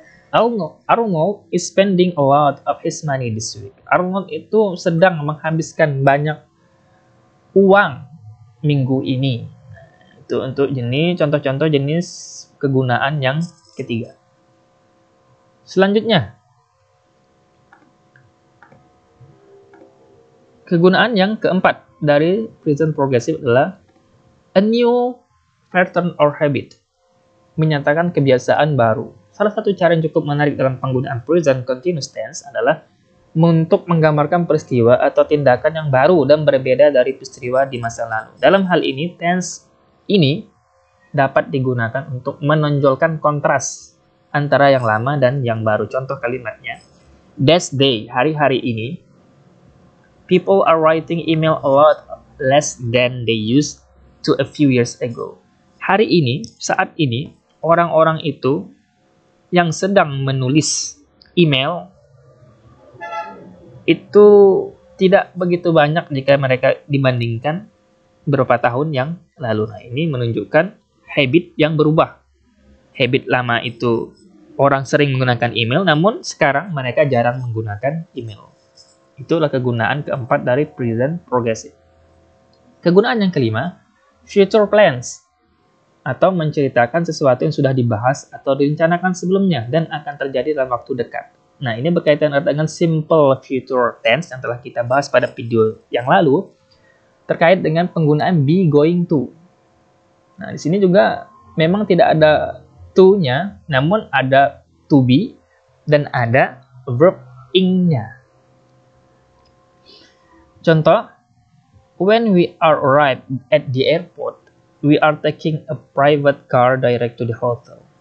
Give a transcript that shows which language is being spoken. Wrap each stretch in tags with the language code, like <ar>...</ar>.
<en>Arnold is spending a lot of his money this week.</en> <id>Arnold itu sedang menghabiskan banyak uang minggu ini. Itu untuk contoh-contoh jenis kegunaan yang ketiga. Selanjutnya, kegunaan yang keempat dari present progressive adalah</id> <en>a new pattern or habit,</en> <id>menyatakan kebiasaan baru. Salah satu cara yang cukup menarik dalam penggunaan present continuous tense adalah untuk menggambarkan peristiwa atau tindakan yang baru dan berbeda dari peristiwa di masa lalu. Dalam hal ini, tense ini dapat digunakan untuk menonjolkan kontras antara yang lama dan yang baru. Contoh kalimatnya,</id> <en>this day,</en> <id>hari-hari ini,</id> <en>people are writing email a lot less than they used to a few years ago.</en> <id>Hari ini, saat ini, orang-orang itu yang sedang menulis email itu tidak begitu banyak jika mereka dibandingkan beberapa tahun yang lalu. Nah, ini menunjukkan habit yang berubah. Habit lama itu orang sering menggunakan email, namun sekarang mereka jarang menggunakan email. Itulah kegunaan keempat dari present progressive. Kegunaan yang kelima,</id> <en>future plans,</en> <id>atau menceritakan sesuatu yang sudah dibahas atau direncanakan sebelumnya dan akan terjadi dalam waktu dekat. Nah, ini berkaitan dengan simple future tense yang telah kita bahas pada video yang lalu terkait dengan penggunaan be going to. Nah, di sini juga memang tidak ada to-nya, namun ada to be dan ada verb ing-nya. Contoh,</id> <en>when we are arrived at the airport, we are taking a private car direct to the hotel.</en>